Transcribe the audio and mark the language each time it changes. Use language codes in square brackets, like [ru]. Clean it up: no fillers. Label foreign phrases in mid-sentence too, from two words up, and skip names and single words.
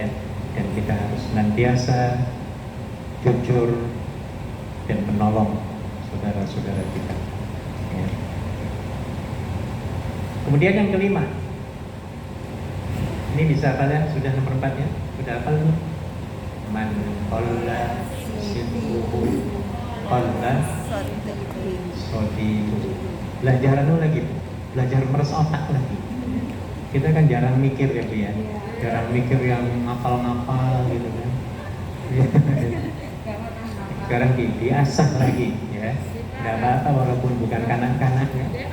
[id] Dan kita harus senantiasa jujur dan menolong saudara-saudara kita. Ya. Kemudian yang kelima, ini bisa kalian sudah nomor 4 ya? Sudah hafal belum? [ar] من قلّ صدقه قلّ صديقه. [id] Belajar lagi, belajar meres otak lagi. Kita kan jarang mikir ya Bu ya, jarang mikir yang ngapal-ngapal gitu kan. Sekarang diasah lagi ya, nggak apa-apa walaupun bukan kanak-kanak ya.